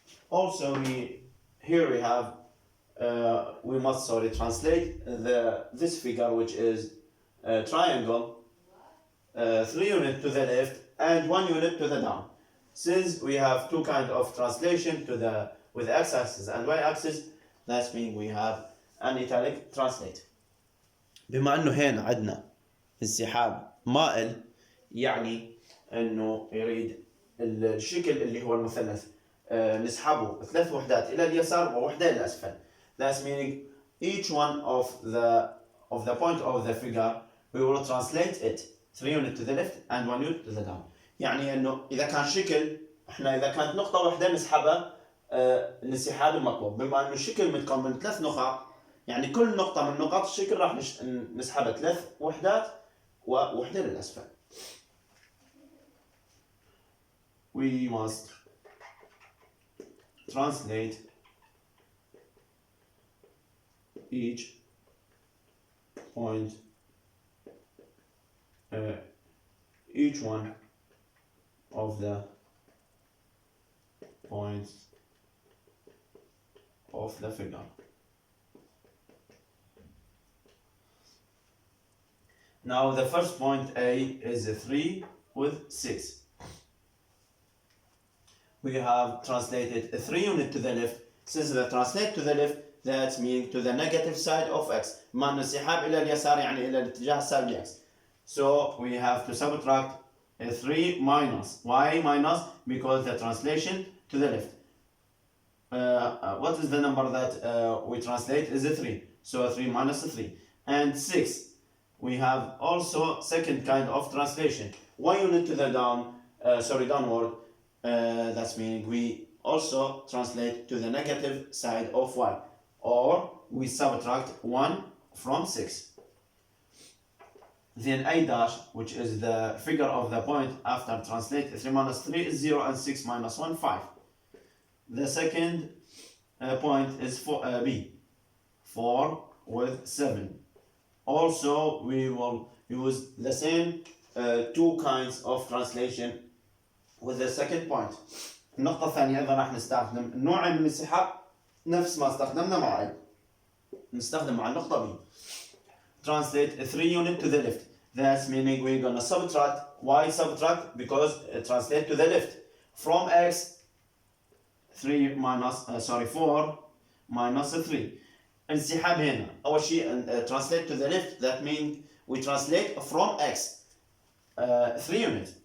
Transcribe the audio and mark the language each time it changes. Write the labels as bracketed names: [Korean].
[English] Also here we have we must translate this figure, which is a triangle 3 units to the left and 1 unit to the down. Since we have two kinds of translation with x-axis and y-axis, that's mean we have an italic translate. [Arabic] بما انه هنا عندنا انسحاب مائل، يعني انه يريد الشكل اللي هو المثلث نسحبه 3 وحدات الى اليسار ووحده الى الاسفل. [English] That's meaning each one of the point of the figure we will translate it 3 units to the left and 1 unit to the down. [Arabic] يعني انه اذا كان شكل احنا اذا كانت نقطة واحدة نسحبها الانسحاب المطلوب، بما انه الشكل متكون من 3 نقاط، يعني كل نقطة من نقاط الشكل راح نسحبها 3 وحدات ووحدة للأسفل. [English] We must translate each point, each one of the points of the figure. Now the first point A is a 3 with 6. We have translated a 3 unit to the left. Since the translate to the left, that means to the negative side of x. [Arabic] مع الانسحاب إلى اليسار يعني إلى الاتجاه السالب x. [English] So we have to subtract a 3 minus. Why minus? Because the translation to the left. What is the number that we translate is a 3. So a 3 minus a 3. And 6. We have also second kind of translation. 1 unit to the downward. That's meaning we also translate to the negative side of y, or we subtract 1 from 6. Then a dash, which is the figure of the point after translate 3 minus 3 is 0 and 6 minus 1 5. The second point is B 4 with 7. Also we will use the same two kinds of translation with the second point. [Arabic] النقطة الثانية أيضا راح نستخدم نوع من الانسحاب نفس ما استخدمنا مع A. نستخدم مع النقطة B. [English] Translate a 3 unit to the left. That's meaning we're gonna subtract. Why subtract? Because translate to the left. From x 4 minus 3. [Arabic] انسحاب هنا. أول شيء [English] translate to the left. That means we translate from x 3 units.